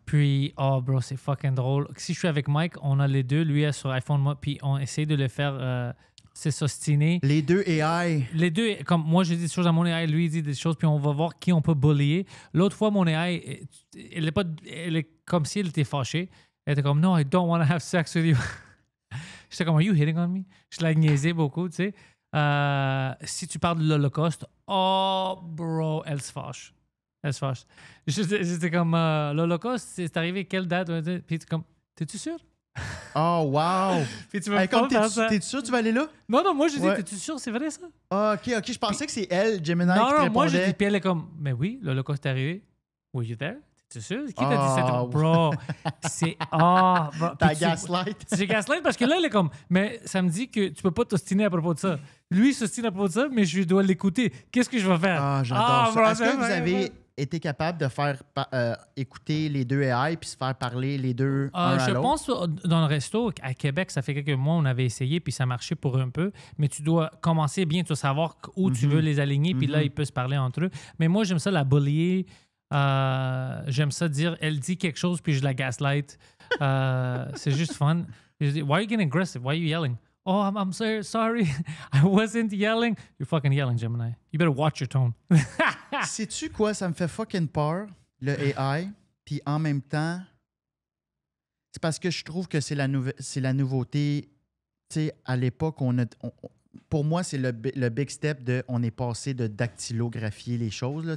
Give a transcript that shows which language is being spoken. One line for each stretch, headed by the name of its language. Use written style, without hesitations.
French: Puis, oh, bro, c'est fucking drôle. Si je suis avec Mike, on a les deux. Lui est sur iPhone, moi, puis on essaie de le faire s'ostiner. Les deux AI. Les deux, comme moi, je dis des choses à mon AI, lui, il dit des choses, puis on va voir qui on peut bullier. L'autre fois, mon AI, elle est comme si elle était fâchée. Elle était comme,
English: no, I don't want to have sex with you.
French: J'étais comme,
English: are you hitting on me?
French: Je la niaisais beaucoup, tu sais. Si tu parles de l'Holocauste, oh, bro, elle se fâche. Elle se fâche. J'étais comme, l'Holocauste, c'est arrivé quelle date? Puis comme, t'es-tu sûr? Oh, wow! Puis tu vas faire ça. T'es-tu sûr que tu vas aller là? Non, moi, je dis, Ouais. t'es-tu sûr? C'est vrai, ça? OK, je pensais que c'est elle, Gemini, qui te Non, répondait. moi, je dis, puis elle est comme, mais oui, l'Holocauste est arrivé.
English: Were you there?
French: T'es sûr? Qui t'a dit ça? Bro, c'est... Ah! Oh, T'as gaslight. J'ai gaslight parce que là, elle est comme, mais ça me dit que tu peux pas t'ostiner à propos de ça. Lui, il s'ostine à propos de ça, mais je dois l'écouter. Qu'est-ce que je vais faire? Ah, j'adore ça. bro, Est-ce que vous avez été capable de faire écouter les deux AI puis se faire parler les deux un à je l'autre? pense dans le resto à Québec, ça fait quelques mois, on avait essayé puis ça marchait pour un peu. Mais tu dois commencer bien, tu dois savoir où tu veux les aligner puis là, ils peuvent se parler entre eux. Mais moi, j'aime ça la bullier. J'aime ça dire, elle dit quelque chose puis je la gaslight. C'est juste fun. Je dis,
English: why are you getting aggressive? Why are you yelling? Oh, I'm sorry. I wasn't yelling. You're fucking yelling, Gemini. You better watch your tone.
French: Sais-tu quoi? Ça me fait fucking peur, le AI. Puis en même temps, c'est parce que je trouve que c'est la nouveauté. Tu sais, à l'époque, pour moi, c'est le big step de on est passé de dactylographier les choses.